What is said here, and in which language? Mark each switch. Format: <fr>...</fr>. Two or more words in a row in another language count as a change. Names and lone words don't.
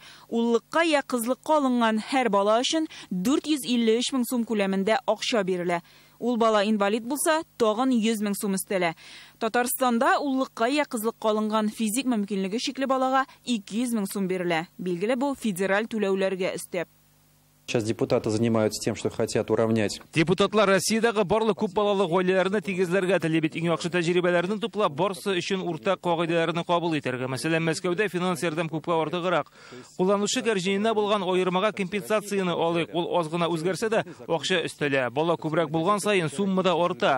<tt>Уллыкка я кызлыкка алынган һәр бала өчен 453 мең сум күләмендә акча бирелә. Ул бала инвалид булса, тагын 100 000 сум өстәлә. Татарстанда уллыкка я кызлыкка алынган физик мөмкинлеге шикле балага 200 000 сум бирелә. Билгеле, бу федераль түләүләргә өстәп.</tt> <ru>Сейчас депутаты занимаются тем, что хотят уравнять.</ru> <tt>Депутатлар Россиядагы барлык күп балалы гаиләләрне тигезләргә теле бит иң яхшы тәҗрибәләрне туплап, барсы өчен уртак кагыйдәләрне кабул итәргә. Мәсәлән, Мәскәүдә финанс ярдәм күпкә артыграк. Кулланучы кәрҗиненә булган аермага компенсацияны алыйк. Ул аз гына үзгәрсә дә, акча өстәлә. Бала күбрәк булган саен сумма да арта.</tt>